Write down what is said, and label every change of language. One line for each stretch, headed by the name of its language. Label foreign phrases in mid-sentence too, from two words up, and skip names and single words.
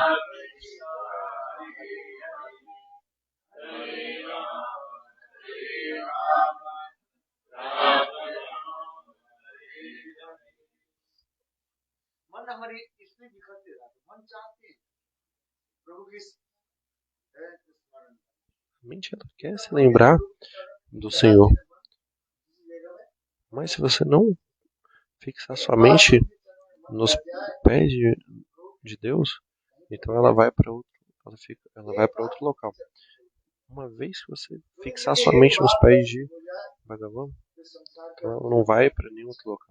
Hindi: मन हमारी इसलिए बिखरते रहते, मन चाहते हैं प्रभु की स्मरण,
Portuguese: A mente ela quer se lembrar do Senhor. Mas se você não fixar sua mente nos pés de Deus, então ela vai para outro local. Uma vez que você fixar sua mente nos pés de Bhagavan, então ela não vai para nenhum outro local.